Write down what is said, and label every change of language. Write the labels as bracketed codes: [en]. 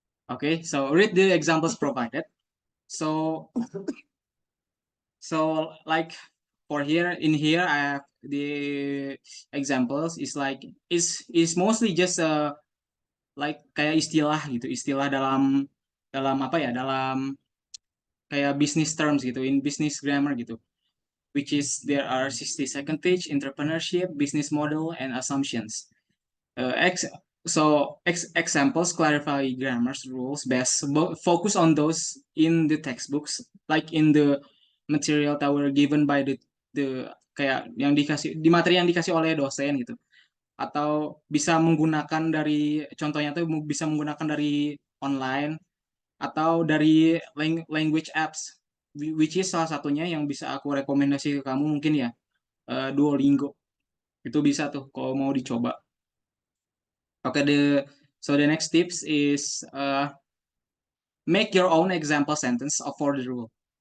[en] Okay, so read the examples provided. So like for here I have the examples is mostly just like [id] kayak istilah dalam dalam apa ya, dalam kayak business terms gitu, [en] in business grammar gitu, which is there are 60-second pitch, entrepreneurship, business model, and assumptions. uh, ex Examples clarify grammars rules best, focus on those in the textbooks, like in the material that were given by the [id] kayak yang dikasih di materi yang dikasih oleh dosen gitu, atau bisa menggunakan dari contohnya tuh bisa menggunakan dari online atau dari language apps, which is salah satunya yang bisa aku rekomendasi ke kamu mungkin ya, Duolingo. Itu bisa tuh kalau mau dicoba. [en] Okay, the next tips is make your own example sentence for the rule.